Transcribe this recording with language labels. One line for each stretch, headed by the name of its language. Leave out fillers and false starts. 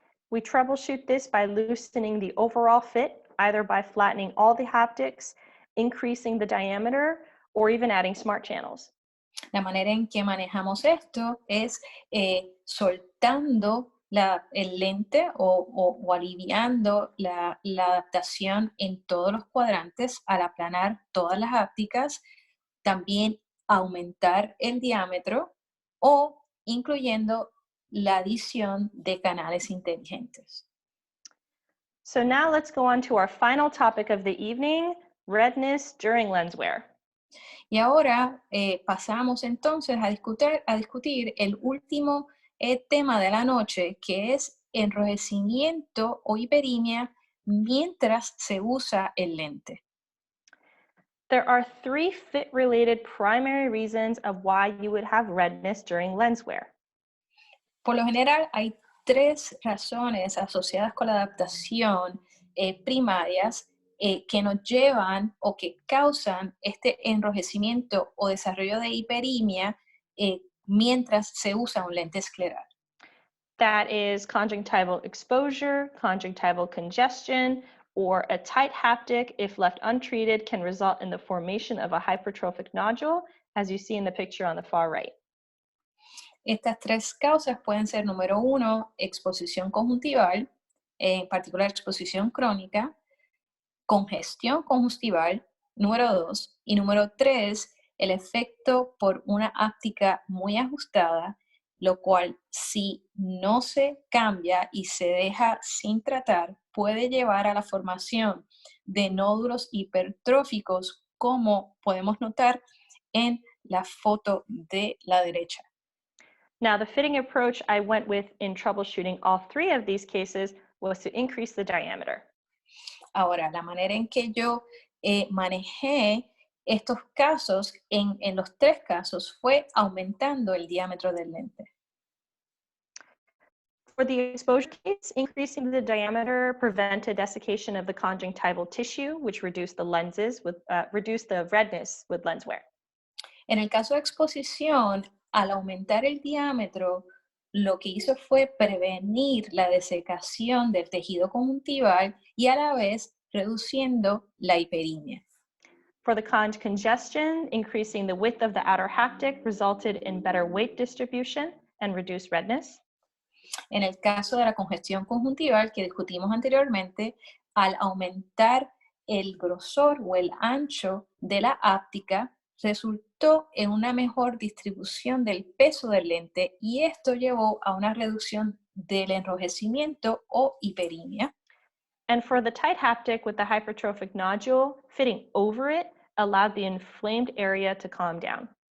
English: We troubleshoot this by loosening the overall fit, either by flattening all the haptics, increasing the diameter, or even adding smart channels.
Spanish: La manera en que manejamos esto es soltando el lente o aliviando la adaptación en todos los cuadrantes al aplanar todas las ápticas, también aumentar el diámetro o incluyendo la adición de canales inteligentes.
English: So now let's go on to our final topic of the evening, redness during lens wear.
Spanish: Y ahora pasamos entonces a discutir el último tema de la noche, que es enrojecimiento o hiperimia mientras se usa el lente.
English: There are three fit-related primary reasons of why you would have redness during lens wear.
Spanish: Por lo general, hay tres razones asociadas con la adaptación primarias que nos llevan o que causan este enrojecimiento o desarrollo de hiperimia mientras se usa un lente escleral.
English: That is conjunctival exposure, conjunctival congestion, or a tight haptic, if left untreated, can result in the formation of a hypertrophic nodule, as you see in the picture on the far right.
Spanish: Estas tres causas pueden ser, número uno, exposición conjuntival, en particular exposición crónica, congestión conjuntival, número 2, y número 3, el efecto por una áptica muy ajustada, lo cual si no se cambia y se deja sin tratar, puede llevar a la formación de nódulos hipertróficos, como podemos notar en la foto de la derecha.
English: Now, the fitting approach I went with in troubleshooting all three of these cases was to increase the diameter.
Spanish: Ahora, la manera en que yo manejé estos casos, en los tres casos, fue aumentando el diámetro del lente.
English: For the exposure case, increasing the diameter prevented desiccation of the conjunctival tissue, which reduced the redness with lens wear.
Spanish: En el caso de exposición, al aumentar el diámetro, lo que hizo fue prevenir la desecación del tejido conjuntival y a la vez reduciendo la hiperimia.
English: For the congestion, increasing the width of the outer haptic resulted in better weight distribution and reduced redness.
Spanish: En el caso de la congestión conjuntival que discutimos anteriormente, al aumentar el grosor o el ancho de la áptica, resultó en una mejor distribución del peso del lente y esto llevó a una reducción del enrojecimiento o hiperimia.
English: And for the tight haptic with the hypertrophic nodule, fitting over it allowed the inflamed area to calm down.